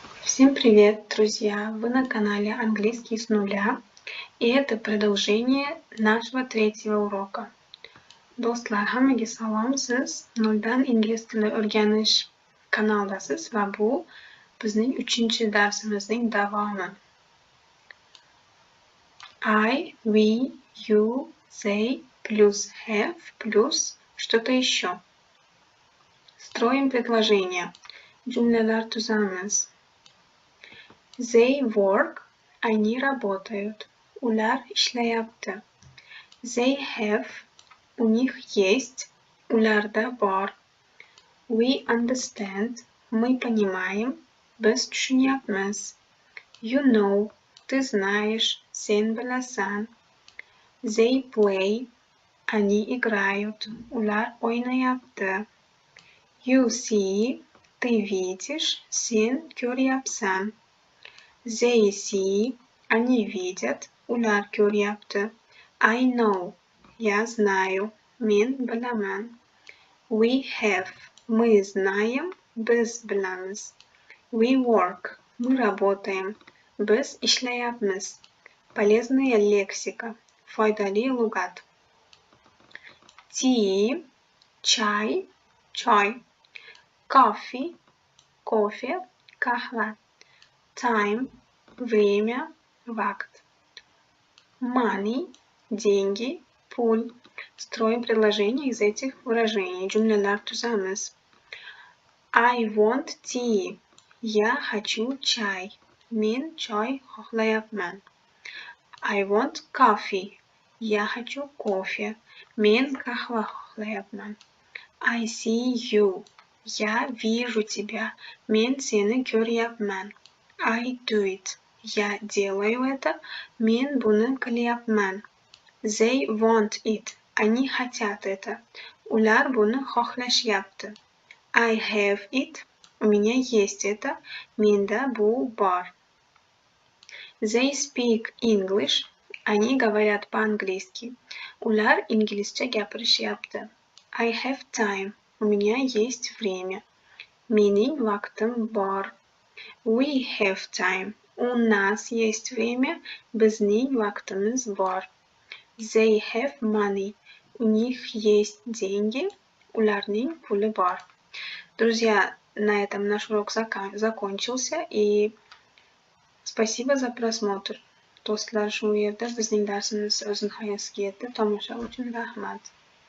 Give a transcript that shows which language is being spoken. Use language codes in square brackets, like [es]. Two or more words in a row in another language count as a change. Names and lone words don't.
[ru] Всем привет, друзья! Вы на канале Английский с нуля, и это продолжение нашего третьего урока. [uz] Do'stlar, hammaga salom. Siz noldan ingliz tili o'rganish kanaldasiz va bu bizning 3-chi darsimizning davomi. [en] I, we, you, they плюс have [ru] плюс что-то еще. Строим предложение. [uz] Cümleler tuzamiz. [en] They work, [ru] они работают. [uz] Ular ishlayapti. [en] They have, [ru] у них есть. [uz] Ularda bor. [en] We understand, [ru] мы понимаем. [uz] Biz tushunyapmiz. [en] You know, [ru] ты знаешь. [uz] Sen bilasan. [en] They play, [ru] они играют. [uz] Ular o'ynayapti. [en] You see, [ru] ты видишь. [uz] Sen ko'ryapsan. [en] They see, [ru] они видят. [uz] Ular ko'ryapti. [en] I know, [ru] я знаю. [uz] Men bilaman. [en] We have, [ru] мы знаем. [uz] Biz bilamiz. [en] We work, [ru] мы работаем. [uz] Biz ishlayapmiz. [ru] Полезная лексика. [uz] Foydali lug'at. Tea, чай, choy. [en] Coffee, [ru] кофе, kahva. [en] Time, время, вакт. Money, деньги, пуль. [ru] Строим предложение из этих выражений. [uz] Cümleler tuzamiz. [en] I want tea. [ru] Я хочу чай. [uz] Men choy xohlayapman. [en] I want coffee. [ru] Я хочу кофе. [uz] Men kahva xohlayapman. [en] I see you. [ru] Я вижу тебя. [uz] Men seni ko'ryapman. [en] I do it. [ru] Я делаю это. [uz] Men buni qilyapman. [en] They want it. [ru] Они хотят это. [uz] Ular buni xohlashyapti. [en] I have it. [ru] У меня есть это. [uz] Menda bu bor. [en] They speak English. [ru] Они говорят по-английски. [uz] Ular inglizcha gapirishyapti. [en] I have time. [ru] У меня есть время. [uz] Mening vaqtim bor. [en] We have time. [ru] У нас есть время. [uz] Bizning vaqtimiz bor. [en] They have money. [ru] У них есть деньги. [uz] Ularning puli bor. [ru] Друзья, на этом наш урок закончился. И спасибо за просмотр. [uz] Do'stlar, shu yerda bizning darsimiz o'z nihoyasiga yetdi. Tomosha uchun rahmat.